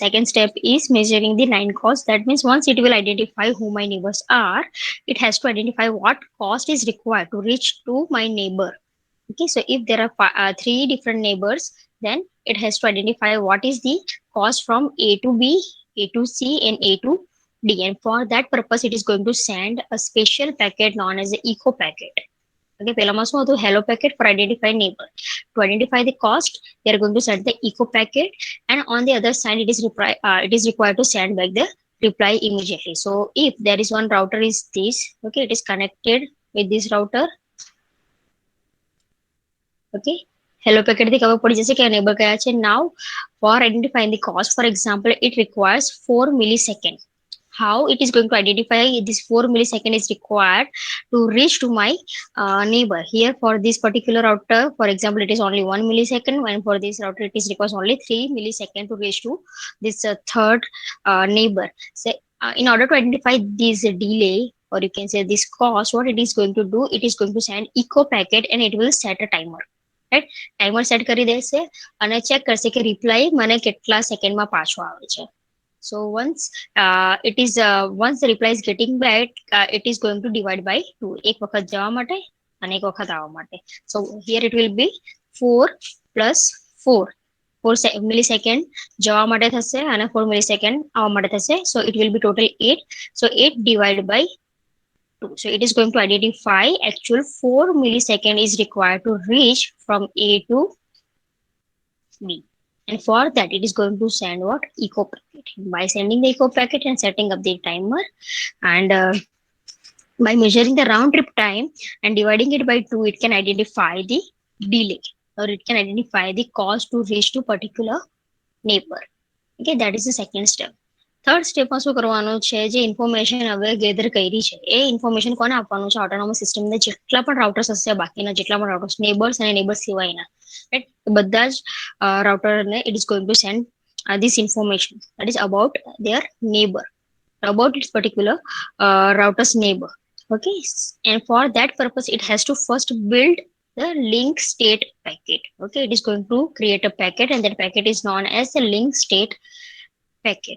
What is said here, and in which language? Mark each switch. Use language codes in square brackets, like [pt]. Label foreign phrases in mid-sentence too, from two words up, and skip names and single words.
[en] Second step is measuring the line cost. That means once it will identify who my neighbors are, it has to identify what cost is required to reach to my neighbor. Okay, so if there are three different neighbors, then it has to identify what is the cost from A to B, A to C, and A to D. And for that purpose, it is going to send a special packet known as the eco packet. [gu] Okay, પહેલામાં શું હતું? [en] Hello packet for identify neighbor. To identify the cost, they are going to send the eco packet, and on the other side, it is required to send back the reply immediately. So if there is one router is this, okay, it is connected with this router. Okay, hello packet [gu] થી ખબર પડી જશે કે neighbor કયા છે. [en] Now for identifying the cost, for example, it requires 4 millisecond. How it is going to identify this 4 millisecond is required to reach to my neighbor. Here for this particular router, for example, it is only 1 millisecond, and for this router it is requires only 3 millisecond to reach to this third neighbor. So in order to identify this delay, or you can say this cost, what it is going to do, it is going to send echo packet and it will set a timer. [gu] રાઈટ, [en] timer set [gu] કરી દેશે અને ચેક કરશે કે રિપ્લાય મને કેટલા સેકન્ડમાં પાછો આવે છે. [en] So once the reply is getting back, it is going to divide by 2. [gu] એક વખત જવા માટે અને એક વખત આવવા માટે. [en] So here it will be 4 plus 4. [gu] 4 મિલિસેકન્ડ જવા માટે થશે અને 4 મિલિસેકન્ડ આવવા માટે થશે. [en] So it will be total 8. So 8 divided by 2. So it is going to identify actual 4 millisecond is required to reach from A to B. And for that, it is going to send what? Echo packet. By sending the echo packet and setting up the timer, and by measuring the round trip time and dividing it by 2, it can identify the delay, or it can identify the cost to reach to particular neighbor. Okay, that is the second step. [gu] થર્ડ સ્ટેપમાં શું કરવાનું છે, જે ઇન્ફોર્મેશન હવે ગેધર કરી છે એ ઇન્ફોર્મેશન કોને આપવાનું છે, [en] autonomous system [gu] જેટલા પણ રાઉટર્સ હશે, બાકીના જેટલા પણ [en] routers neighbors [gu] અને નેબર્સ સિવાયના, રાઈટ, બધા જ રાઉટરને [en] it is going to send this information that is about their neighbor, about its particular router's neighbor. Okay, and for that purpose it has to first build the link state packet. Okay, it is going to create a packet, and that packet is known as the link state packet.